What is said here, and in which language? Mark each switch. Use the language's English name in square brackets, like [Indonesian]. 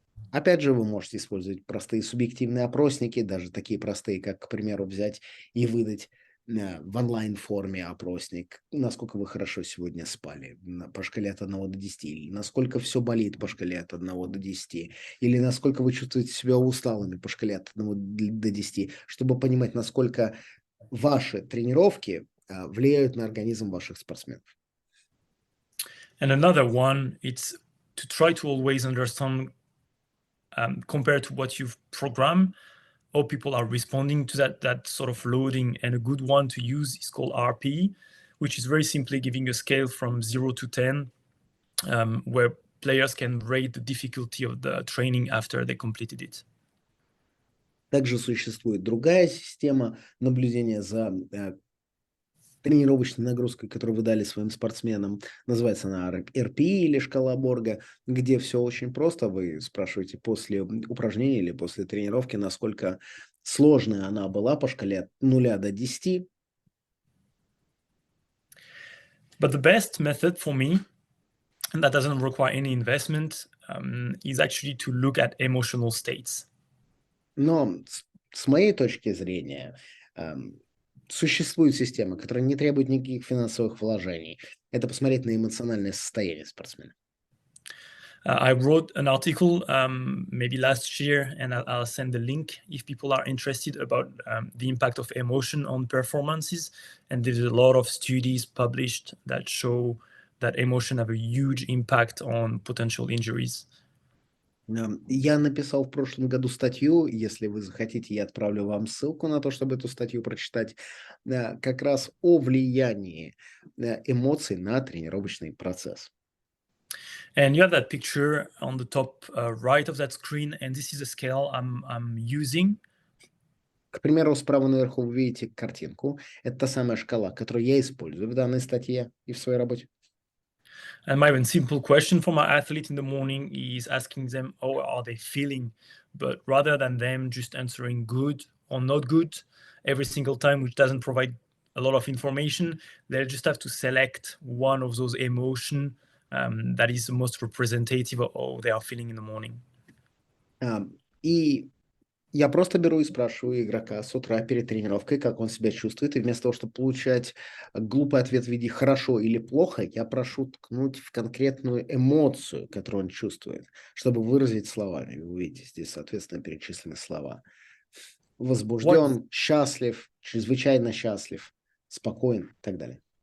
[Russian] Опять же, вы можете использовать простые субъективные опросники, даже такие простые, как, к примеру, взять и выдать в онлайн-форме опросник, насколько вы хорошо сегодня спали по шкале от 1 до 10, или насколько все болит по шкале от 1 до 10, или насколько вы чувствуете себя усталыми по шкале от 1 до 10, чтобы понимать, насколько ваши тренировки влияют на организм ваших спортсменов. [English] And another one, it's to try to always understand, compared to what you've programmed, how people are responding to that sort of loading. And a good one to use is called RP, which is very simply giving a scale from 0 to 10, where players can rate the difficulty of the training after they completed it. [Russian] Также существует другая система наблюдения за тренировочной нагрузкой, которую вы дали своим спортсменам. Называется она RP или шкала Борга, где все очень просто. Вы спрашиваете после упражнения или после тренировки, насколько сложная она была по шкале от 0 до 10. [English] But the best method for me, and that doesn't require any investment, is actually to look at emotional states. [Russian] Но с моей точки зрения, существует система, которая не требует никаких финансовых вложений. Это посмотреть на эмоциональное состояние спортсмена. [English] I wrote an article maybe last year, and I'll send the link if people are interested about the impact of emotion on performances. And there's a lot of studies published that show that emotion have a huge impact on potential injuries. [Russian] Я написал в прошлом году статью, если вы захотите, я отправлю вам ссылку на то, чтобы эту статью прочитать, как раз о влиянии эмоций на тренировочный процесс. [English] And you have that picture on the top right of that screen, and this is a scale I'm using. [Russian] К примеру, справа наверху вы видите картинку. Это та самая шкала, которую я использую в данной статье и в своей работе. [English] And my one simple question for my athlete in the morning is asking them, how are they feeling? But rather than them just answering good or not good every single time, which doesn't provide a lot of information, they'll just have to select one of those emotions that is the most representative of how they are feeling in the morning. [Russian] И я просто беру и спрашиваю игрока с утра перед тренировкой, как он себя чувствует, и вместо того, чтобы получать глупый ответ в виде «хорошо» или «плохо», я прошу ткнуть в конкретную эмоцию, которую он чувствует, чтобы выразить словами. Вы увидите здесь, соответственно, перечислены слова. Возбужден, счастлив, чрезвычайно счастлив, спокоен и так далее.